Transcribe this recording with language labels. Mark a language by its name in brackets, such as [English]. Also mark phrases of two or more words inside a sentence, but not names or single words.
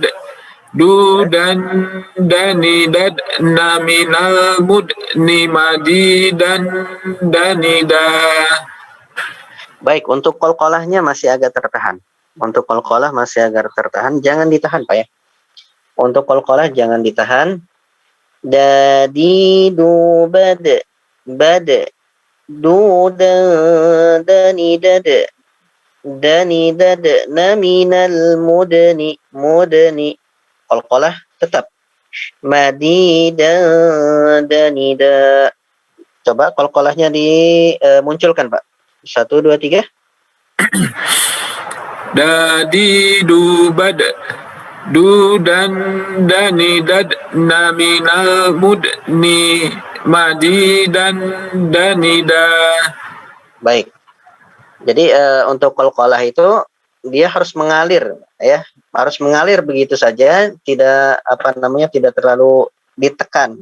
[Indonesian] Du dan dani dad naminal mudni madi dan danida. Baik, untuk qalqalahnya masih agak tertahan. Untuk qalqalah masih agak tertahan, jangan ditahan Pak ya. Untuk qalqalah jangan ditahan. Dadidubad. Bad. Duda danidad. Danidad naminal mudni. Qalqalah tetap madida danida. Coba qalqalahnya dimunculkan Pak. 1, 2, 3. Dadidubad. Du dan dani dad naminal mudni madi dan danida. Baik. Jadi untuk qalqalah itu dia harus mengalir ya, harus mengalir begitu saja, tidak tidak terlalu ditekan.